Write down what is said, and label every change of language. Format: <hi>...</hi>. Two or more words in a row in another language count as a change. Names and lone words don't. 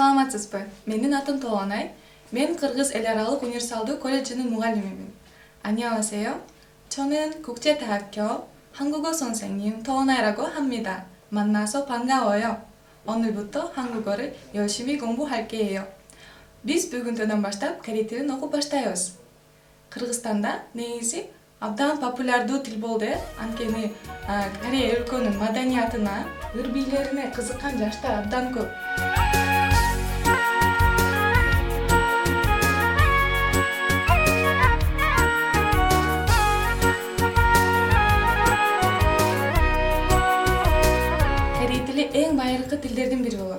<ky>Саламатсызбы? Менин атым Толонай. Мен Кыргыз эл аралык универсалдуу колледжинин мугалимимин.</ky> <ko>안녕하세요. 저는 국제대학교 한국어 선생님 토원아이라고 합니다. 만나서 반가워요. 오늘부터 한국어를 열심히 공부할게요.</ko> <ky>Biz бүгүнтөн баштап корей тилин окуп баштайбыз. Кыргызстанда негизи абдан популярдуу тил болду. Анткени Корея өлкөнүн маданиятына, ыр-бийлерине кызыккан жаштар абдан көп. Корей тили эң байыркы тилдердин бири болот.</ky>